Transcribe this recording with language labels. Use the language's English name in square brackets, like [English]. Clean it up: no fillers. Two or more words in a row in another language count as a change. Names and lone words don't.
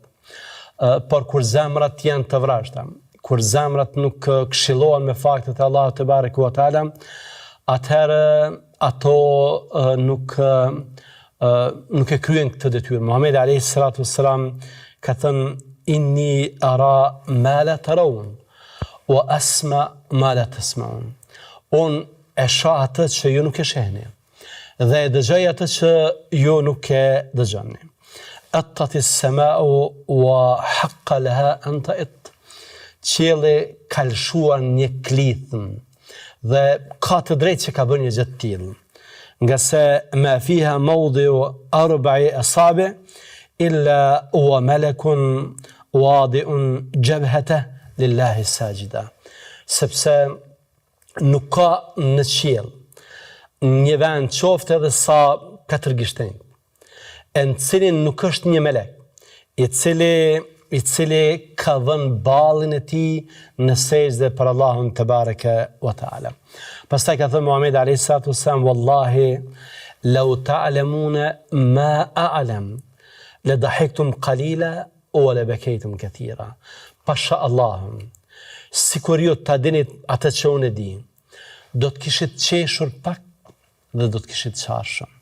[Albanian] Por kur zemrat janë të vrashta, kur zemrat nuk këshillohen me faktet e Allahut [Arabic] تبارك وتعالى, [Albanian] atëherë ato nuk e kryen këtë detyrë. Muhamedi [Arabic] عليه الصلاة والسلام [Albanian] ka thënë: [Arabic] "إني أرى ما لا ترون وأسمع ما لا تسمعون." [Albanian] Unë e shoh atë që ju nuk e shehni dhe e dëgjoj atë që ju nuk e dëgjoni. [Arabic] أطت السماء وحق لها أن تئط. [Albanian] Qielli ka lëshuar një klithëm dhe ka të drejtë që ka bërë një gjë të tillë. Nga se [Arabic] ما فيها موضع أربع أصابع إلا هو ملك واضع جبهته لله ساجدا. [Albanian] Sepse nuk ka në qiell një vend qoftë edhe sa 4 gishtenj, në cilin nuk është një melek, i cili ka dhënë ballin e tij në sejdë për Allahun [Arabic] تبارك وتعالى. [Albanian] Pastaj ka thënë Muhamedi [Arabic] عليه الصلاة والسلام والله لو تعلمون ما أعلم لضحكتم قليلا ولبكيتم كثيرا." [Albanian] Pasha Allahun, sikur ju ta dini atë që unë e di, do të kishit qeshur pak dhe do të kishit qarë shumë.